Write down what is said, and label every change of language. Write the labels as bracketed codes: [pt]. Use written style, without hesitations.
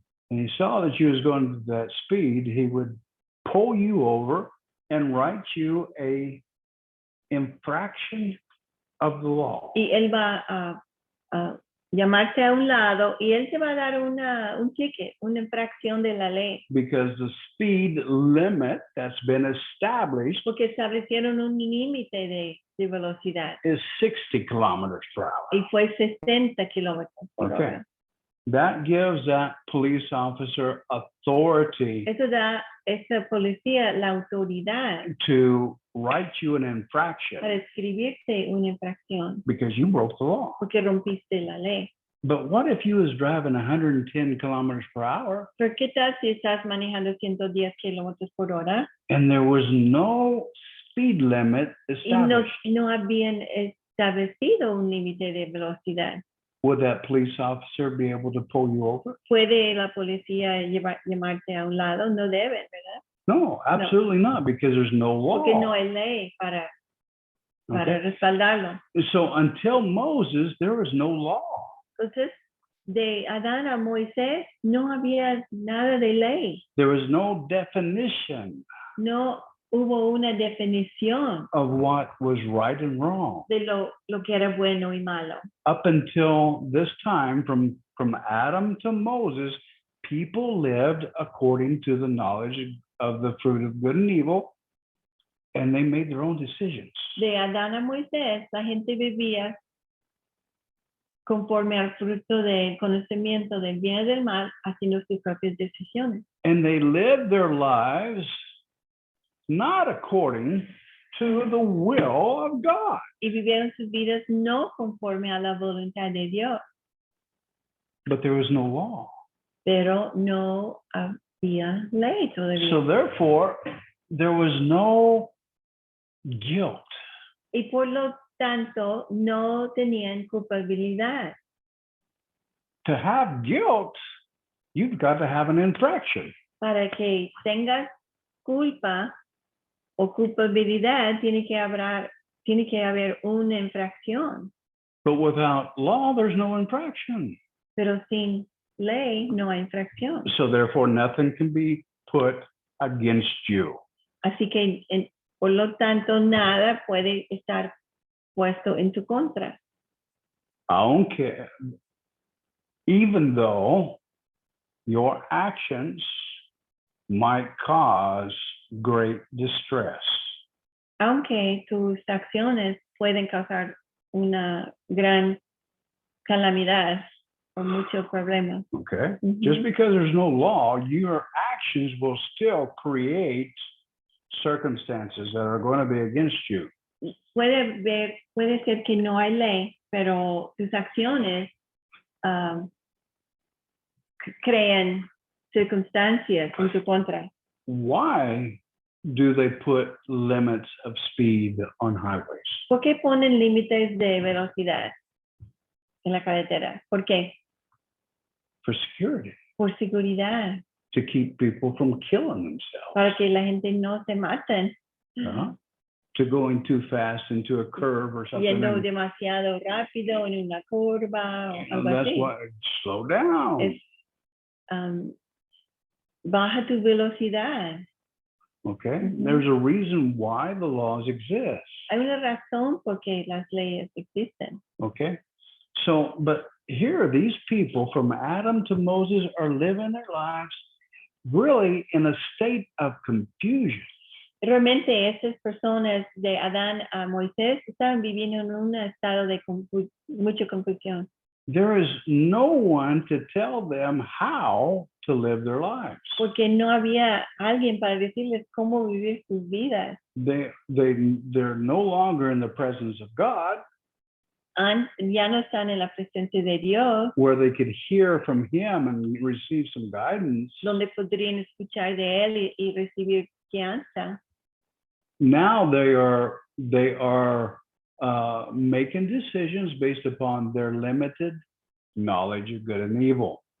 [en] And he saw that you was going that speed, he would pull you over and write you a infraction of the law. [es] Y él va a llamarte a un lado y él te va a dar un ticket, una infracción de la ley. [en] Because the speed limit that's been established [es] Porque establecieron un límite de velocidad. [en] is 60 kilometers per hour. [es] Y fue 60 kilómetros por hora. [en] That gives that police officer authority [es] Eso da a esa policía la autoridad [en] to write you an infraction [es] para escribirte una infracción [en] because you broke the law. [es] porque rompiste la ley. [en] But what if you was driving 110 kilometers per hour [es] Pero ¿qué tal si estás manejando 110 kilómetros por hora [en] and there was no speed limit [es] y [en] established? [es] no habían establecido un límite de velocidad? [en] Would that police officer be able to pull you over? [es] ¿Puede la policía llamarte a un lado? No deben, ¿verdad? [en] No, absolutely not, because there's no law. [es] Porque no hay ley para respaldarlo. [en] So until Moses, there was no law. [es] Entonces, de Adán a Moisés no había nada de ley. [en] There was no definition [es] No hubo una definición [en] of what was right and wrong. [es] de lo que era bueno y malo. [en] Up until this time, from Adam to Moses, people lived according to the knowledge of the fruit of good and evil, and they made their own decisions. [es] De Adán a Moisés, la gente vivía conforme al fruto del conocimiento del bien y del mal, haciendo sus propias decisiones. [en] And they lived their lives not according to the will of God. [es] Y vivieron sus vidas no conforme a la voluntad de Dios, [en] But there was no law. [es] pero no había ley todavía. [en] So therefore, there was no guilt. [es] Y por lo tanto, no tenían culpabilidad. [en] To have guilt, you've got to have an infraction. [es] Para que tengas culpa o culpabilidad, tiene que haber una infracción. [en] But without law, there's no infraction. [es] Pero sin ley no hay infracción. [en] So therefore, nothing can be put against you. [es] Así que, por lo tanto, nada puede estar puesto en tu contra. [en] Aunque, even though your actions might cause great distress. [es] Aunque tus acciones pueden causar una gran calamidad o muchos problemas. [en] Okay? Just because there's no law, your actions will still create circumstances that are going to be against you. [es] Puede ser que no hay ley, pero tus acciones crean circunstancias en tu contra. [en] Why do they put limits of speed on highways? [es] ¿Por qué ponen límites de velocidad en la carretera? ¿Por qué? [en] For security, [es] Por seguridad, [en] to keep people from killing themselves. [es] para que la gente no se maten. [en] To going too fast into a curve or something. [es] Yendo demasiado rápido en una curva o algo [en] That's [es] así. [en] why, slow down. [es] Es, baja tu velocidad. [en] Okay, there's a reason why the laws exist. [es] Hay una razón por qué las leyes existen. [en] Okay, so, but here, these people from Adam to Moses are living their lives really in a state of confusion. [es] Realmente estas personas de Adán a Moisés estaban viviendo en un estado de mucha confusión. [en] There is no one to tell them how to live their lives. [es] Porque no había alguien para decirles cómo vivir sus vidas. [en] They're no longer in the presence of God, [es] Ya no están en la presencia de Dios, [en] where they could hear from Him and receive some guidance. [es] donde podrían escuchar de Él y recibir guianza. [en] Now they are making decisions based upon their limited knowledge of good and evil.